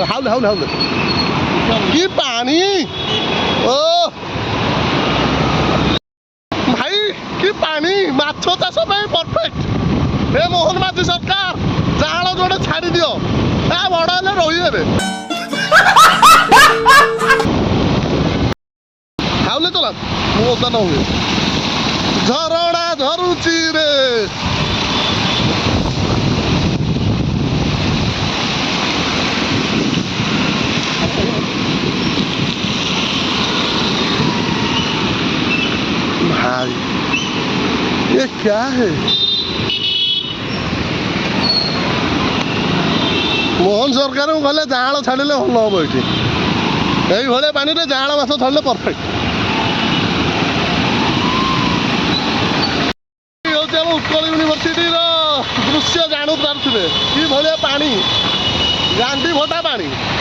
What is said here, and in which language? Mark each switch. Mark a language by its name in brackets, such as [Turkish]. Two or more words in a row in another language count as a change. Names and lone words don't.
[Odia] ହାଉଲେ କି ପାଣି। ଓ ଭାଇ କି ପାଣି, ମାଛ ଚାଷ ପାଇଁ ପରଫେକ୍ଟ। ଏ ମୋହନ ମାଝୀ ସରକାର ଜାଳ ଯୋଡ଼େ ଛାଡ଼ି ଦିଅ, ଏ ବଡ଼ ହେଲେ ରହିବେ। ଖାଉଲେ ଚଲା ମୁଁ ଓଦା ନ ହୁଏ। ଝରଣା ଝରୁଛି ରେ। [Hindi] भाई ये क्या है। [Odia] ମୋହନ ସରକାରଙ୍କୁ ଗଲେ ଜାଆଁଳ ଛାଡ଼ିଲେ ଭଲ ହେବ। ଏଠି এইଭଳିଆ ପାଣିରେ ଜାଆଁଳ ମାଛ ଧରିଲେ ପରଫେକ୍ଟ। ହେଉଛି ଆମ ଉତ୍କଳ ୟୁନିଭର୍ସିଟିର ଦୃଶ୍ୟ ଜାଣୁ ପାରୁଥିବେ, କି ଭଳିଆ ପାଣି, ଗାଣ୍ଡି ଭଟା ପାଣି।